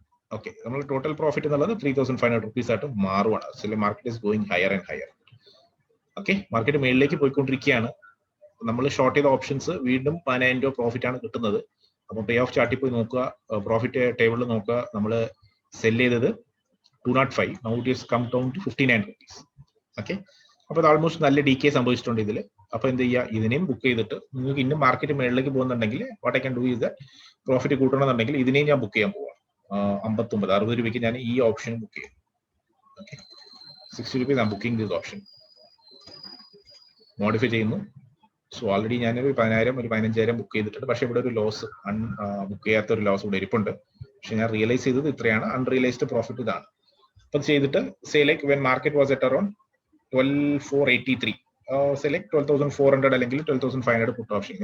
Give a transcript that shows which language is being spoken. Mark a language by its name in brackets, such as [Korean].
[Malayalam] Okay, നമ്മൾ total profit എന്നുള്ളത് 3,500 rupees ആയിട്ട് മാറുവാണ്. [English] So market is going higher and higher. Okay, [Malayalam] market മേളിലേക്ക് പോയിക്കൊണ്ടിരിക്കുകയാണ്. നമ്മൾ ഷോർട്ട് ചെയ്ത ഓപ്ഷൻസ് വീണ്ടും 10,000 രൂപ പ്രോഫിറ്റ് ആണ് കിട്ടുന്നത്. അപ്പൊ പേ ഓഫ് ചാർട്ടിൽ പോയി നോക്കുക, പ്രോഫിറ്റ് ടേബിളിൽ നോക്കുക, നമ്മൾ സെല് ചെയ്തത് 205. [English] Now it has come down to 59 rupees. Okay. [Malayalam] അപ്പോൾ അത് ആൾമോസ്റ്റ് നല്ല ഡി കെ സംഭവിച്ചിട്ടുണ്ട് ഇതിൽ. അപ്പോൾ എന്ത് ചെയ്യുക, ഇതിനെയും ബുക്ക് ചെയ്തിട്ട് നിങ്ങൾക്ക് ഇന്നും മാർക്കറ്റ് മേളിലേക്ക് പോകുന്നുണ്ടെങ്കിൽ [English] what I can do is [Malayalam] profit കൂട്ടണമെന്നുണ്ടെങ്കിൽ ഇതിനെയും ഞാൻ ബുക്ക് ചെയ്യാൻ പോവാം. 59, 60 രൂപയ്ക്ക് ഞാൻ ഈ ഓപ്ഷൻ ബുക്ക് ചെയ്യും. [English] Okay, 60 rupees I'm booking this option. [Malayalam] Modify ചെയ്യുന്നു. സോ ഓൾറെഡി ഞാനൊരു 10,000 ഒരു 15,000 ബുക്ക് ചെയ്തിട്ടുണ്ട്. പക്ഷേ ഇവിടെ ഒരു ലോസ് ബുക്ക് ചെയ്യാത്ത ഒരു ലോസ് ഇവിടെ ഇരിപ്പുണ്ട്. പക്ഷെ ഞാൻ റിയലൈസ് ചെയ്തത് ഇത്രയാണ്, അൺറിയലൈസ്ഡ് പ്രോഫിറ്റ് ഇതാണ്. അപ്പം ചെയ്തിട്ട് [English] say like when market was at around 12,483 [Malayalam] select 12,400 അല്ലെങ്കിൽ 12,500 പുട്ട് ഓപ്ഷൻ.